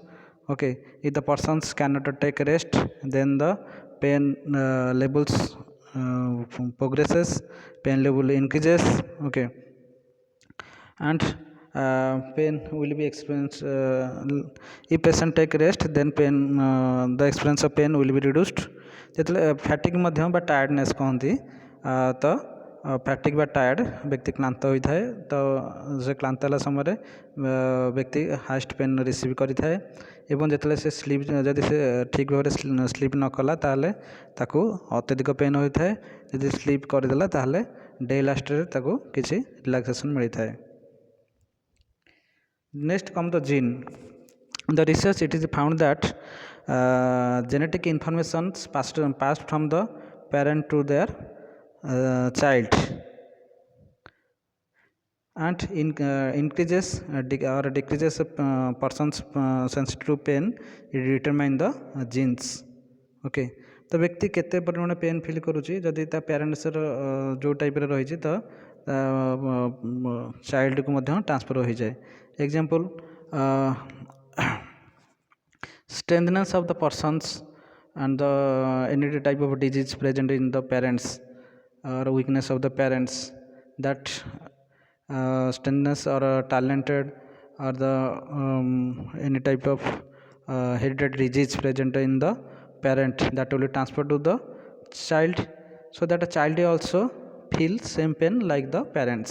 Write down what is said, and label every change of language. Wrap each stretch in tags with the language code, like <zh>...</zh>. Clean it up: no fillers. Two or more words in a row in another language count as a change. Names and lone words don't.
<en>Okay, if the persons cannot take rest, then the pain levels progresses, pain level increases. Okay, and pain will be experienced if patient take rest, then pain the experience of pain will be reduced.</en> <or>ଯେତେବେଳେ ଫ୍ୟାଟିକ୍ ମଧ୍ୟ ବା ଟାୟାର୍ଡ଼ନେସ୍ କହନ୍ତି, ତ ଫ୍ୟାଟିକ୍ ବା ଟାୟାର୍ଡ଼ ବ୍ୟକ୍ତି କ୍ଳାନ୍ତ ହୋଇଥାଏ, ତ ସେ କ୍ଳାନ୍ତ ହେଲା ସମୟରେ ବ୍ୟକ୍ତି</or> <en>highest pain receive</en> <or>କରିଥାଏ, ଏବଂ ଯେତେବେଳେ ସେ ସ୍ଲିପ୍ ଯଦି ସେ ଠିକ୍ ଭାବରେ ସ୍ଲିପ୍ ନ କଲା ତାହେଲେ ତାକୁ ଅତ୍ୟଧିକ ପେନ୍ ହୋଇଥାଏ, ଯଦି ସ୍ଲିପ୍ କରିଦେଲା ତାହେଲେ ଡେ ଲାଷ୍ଟରେ ତାକୁ କିଛି ରିଲାକ୍ସେସନ୍ ମିଳିଥାଏ.</or> <en>Next come the gene. The research, it is found that genetic information passed from the parent to their child, and increases or decreases a person's sensitive to pain, it determine the genes.</en> <or>Okay, ତ ବ୍ୟକ୍ତି କେତେ ପରିମାଣ</or> <en>pain feel</en> <or>କରୁଛି ଯଦି ତା ପ୍ୟାରେଣ୍ଟସର ଯେଉଁ ଟାଇପ୍ର ରହିଛି ତ ଚାଇଲ୍ଡକୁ ମଧ୍ୟ ଟ୍ରାନ୍ସଫର୍ ହୋଇଯାଏ.</or> <en>Example, strengthness of the persons and the any type of disease present in the parents or weakness of the parents, that strengthness or talented or the any type of hereditary disease present in the parent, that will be transferred to the child, so that a child also feels same pain like the parents.</en>